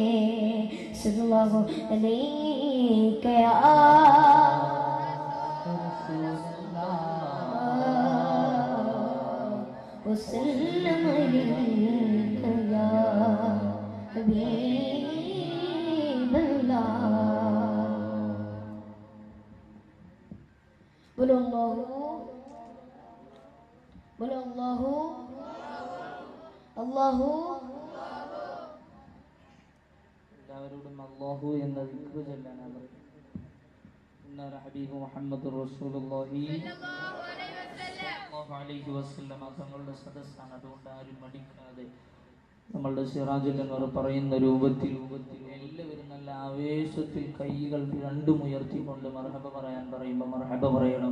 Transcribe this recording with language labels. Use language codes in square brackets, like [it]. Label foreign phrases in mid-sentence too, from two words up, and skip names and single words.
[ar] صلی اللہ علیہ یا وسلم علیک یا حبیب اللہ. [ur] بولو اللہ بولو اللہ اللہ. [ml] എല്ലാവരോടും അല്ലാഹു എന്ന ദിക്ർ ചൊല്ലാനാണ് പറയുന്നത്. ഇന്നറ [ar] حبيب محمد رسول الله صلى الله عليه وسلم [ml] തങ്ങളുടെ സദസ്സാണ്. അതുകൊണ്ട് ആരും മടിക്കാതെ നമ്മളുടെ സിറാജുൽ അൻവർ പറയുന്ന രൂപത്തിൽ എല്ലാവരും നല്ല ആവേശത്തിൽ കൈകൾ രണ്ടും ഉയർത്തിക്കൊണ്ട് മർഹബ പറയാൻ പറയുമ്പോൾ മർഹബ പറയണം.